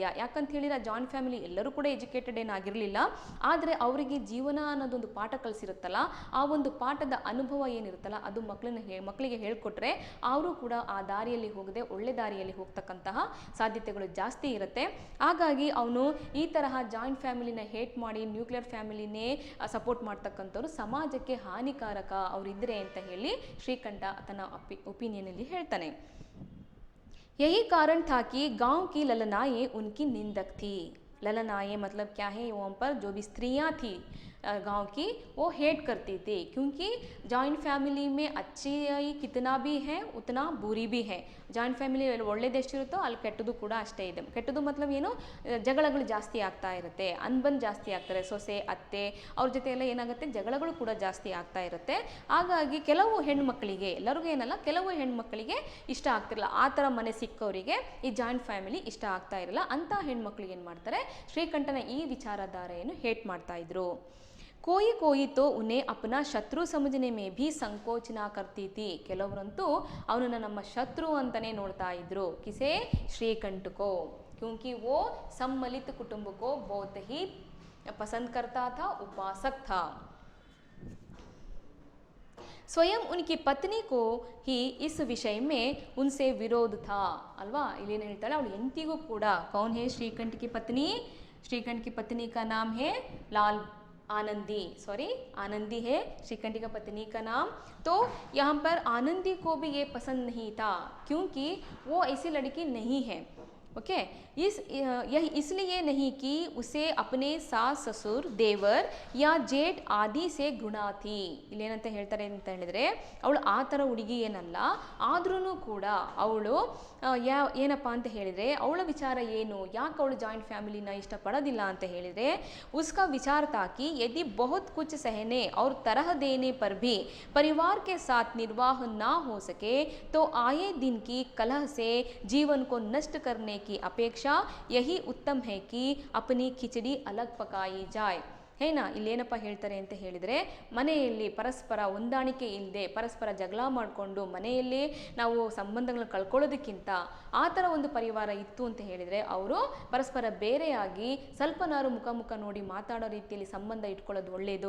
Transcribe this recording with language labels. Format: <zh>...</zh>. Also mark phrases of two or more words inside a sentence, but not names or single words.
<kn>ಯಾಕಂತ ಹೇಳಿದರೆ</kn> <en>joint family</en> <kn>ಎಲ್ಲರೂ ಕೂಡ ಎಜುಕೇಟೆಡ್ ಏನಾಗಿರಲಿಲ್ಲ, ಆದರೆ ಅವರಿಗೆ ಜೀವನ ಅನ್ನೋದೊಂದು ಪಾಠ ಕಲಿಸಿರುತ್ತಲ್ಲ, ಆ ಒಂದು ಪಾಠದ ಅನುಭವ ಏನಿರುತ್ತಲ್ಲ ಅದು ಮಕ್ಕಳಿಗೆ ಹೇಳ್ಕೊಟ್ರೆ ಅವರು ಕೂಡ ಆ ದಾರಿಯಲ್ಲಿ ಹೋಗದೆ ಒಳ್ಳೆ ದಾರಿಯಲ್ಲಿ ಹೋಗ್ತಕ್ಕಂತಹ ಸಾಧ್ಯತೆಗಳು ಜಾಸ್ತಿ ಇರುತ್ತೆ. ಹಾಗಾಗಿ ಅವನು ಈ ತರಹ</kn> <en>joint family</en> <kn>ಹೇಟ್ ಮಾಡಿ</kn> <en>nuclear family</en> <kn>ಸಪೋರ್ಟ್ ಮಾಡ್ತಕ್ಕಂಥವ್ರು ಸಮಾಜಕ್ಕೆ ಹಾನಿಕಾರಕ ಅವರಿದ್ರೆ ಅಂತ ಹೇಳಿ ಶ್ರೀಕಂಠ ತನ್ನ ಒಪಿನಿಯನ್ ಅಲ್ಲಿ ಹೇಳ್ತಾನೆ.</kn> <hi>यही कारण था कि गांव की ललनाएं उनकी निंदक थी. ललनाएं मतलब क्या है? वहाँ पर जो भी स्त्रियां थी गांव की वो हेट करती थी, क्योंकि</hi> <en>joint family</en> <hi>में अच्छी कितना भी है उतना बुरी भी है.</hi> <en>joint family</en> <kn>ಒಳ್ಳೆದೆಷ್ಟಿರುತ್ತೋ ಅಲ್ಲಿ ಕೆಟ್ಟದ್ದು ಕೂಡ ಅಷ್ಟೇ ಇದೆ. ಕೆಟ್ಟದ್ದು ಮತ್ಲಬ್ ಏನು? ಜಗಳಗಳು ಜಾಸ್ತಿ ಆಗ್ತಾ ಇರುತ್ತೆ, ಅನ್ಬಂದ್ ಜಾಸ್ತಿ ಆಗ್ತಾರೆ. ಸೊಸೆ ಅತ್ತೆ ಅವ್ರ ಜೊತೆ ಎಲ್ಲ ಏನಾಗುತ್ತೆ, ಜಗಳಗಳು ಕೂಡ ಜಾಸ್ತಿ ಆಗ್ತಾ ಇರುತ್ತೆ. ಹಾಗಾಗಿ ಕೆಲವು ಹೆಣ್ಮಕ್ಳಿಗೆ, ಎಲ್ಲರಿಗೂ ಏನಲ್ಲ, ಕೆಲವು ಹೆಣ್ಮಕ್ಳಿಗೆ ಇಷ್ಟ ಆಗ್ತಿರಲ್ಲ. ಆ ಥರ ಮನೆ ಸಿಕ್ಕವರಿಗೆ ಈ</kn> <en>joint family</en> <kn>ಇಷ್ಟ ಆಗ್ತಾ ಇರಲ್ಲ. ಅಂಥ ಹೆಣ್ಮಕ್ಳಿಗೆ ಏನು ಮಾಡ್ತಾರೆ, ಶ್ರೀಕಂಠನ ಈ ವಿಚಾರಧಾರೆಯನ್ನು ಹೇಟ್ ಮಾಡ್ತಾ ಇದ್ರು.</kn> <hi>कोई कोई तो उन्हें अपना शत्रु समझने में भी संकोच ना करती थी.</hi> <kn>ಕೆಲವರಂತೂ ಅವನನ್ನು ನಮ್ಮ ಶತ್ರು ಅಂತಲೇ ನೋಡ್ತಾ ಇದ್ರು.</kn> <hi>ಕಿಸೆ? ಶ್ರೀಕಂಠ को, क्योंकि वो सम्मिलित कुटुंब को बहुत ही पसंद करता था, उपासक था. स्वयं उनकी पत्नी को ही इस विषय में उनसे विरोध था अल्वा.</hi> <kn>इल्लेನು ಹೇಳ್ತಾಳೆ, ಅವಳು ಎಂತಿಗೂ ಕೂಡ</kn> <hi>कौन है श्रीकंठ की पत्नी? श्रीकंठ की पत्नी का नाम है लाल आनंदी, सॉरी आनंदी है श्रीकंठ की पत्नी का नाम. तो यहाँ पर आनंदी को भी ये पसंद नहीं था, क्योंकि वो ऐसी लड़की नहीं है. ओके। यह इसलिए नहीं कि उसे अपने सास ससुर देवर या जेठ ಆದಿ से ಗುಣ थी.</hi> <kn>ಇಲ್ಲೇನಂತ ಹೇಳ್ತಾರೆ ಅಂತ ಹೇಳಿದ್ರೆ ಅವಳು ಆ ಥರ ಹುಡುಗಿ ಏನಲ್ಲ, ಆದ್ರೂ ಕೂಡ ಅವಳು ಏನಪ್ಪ ಅಂತ ಹೇಳಿದರೆ ಅವಳ ವಿಚಾರ ಏನು, ಯಾಕೆ ಅವಳು</kn> <en>joint family</en> <kn>ಇಷ್ಟಪಡೋದಿಲ್ಲ ಅಂತ ಹೇಳಿದರೆ</kn> <hi>उसका विचार था कि यदि बहुत कुछ सहने और तरह देने पर भी परिवार के साथ निर्वाह ना हो सके तो आए दिन की कलह से जीवन को नष्ट करने की अपेक्षा यही उत्तम है कि अपनी खिचड़ी अलग पकाई जाए.</hi> <kn>ಏನಾ ಇಲ್ಲೇನಪ್ಪ ಹೇಳ್ತಾರೆ ಅಂತ ಹೇಳಿದರೆ, ಮನೆಯಲ್ಲಿ ಪರಸ್ಪರ ಹೊಂದಾಣಿಕೆ ಇಲ್ಲದೆ ಪರಸ್ಪರ ಜಗಳ ಮಾಡಿಕೊಂಡು ಮನೆಯಲ್ಲಿ ನಾವು ಸಂಬಂಧಗಳನ್ನ ಕಳ್ಕೊಳ್ಳೋದಕ್ಕಿಂತ ಆ ಥರ ಒಂದು ಪರಿವಾರ ಇತ್ತು ಅಂತ ಹೇಳಿದರೆ ಅವರು ಪರಸ್ಪರ ಬೇರೆಯಾಗಿ ಸ್ವಲ್ಪನಾರು ಮುಖ ನೋಡಿ ಮಾತಾಡೋ ರೀತಿಯಲ್ಲಿ ಸಂಬಂಧ ಇಟ್ಕೊಳ್ಳೋದು ಒಳ್ಳೆಯದು.</kn>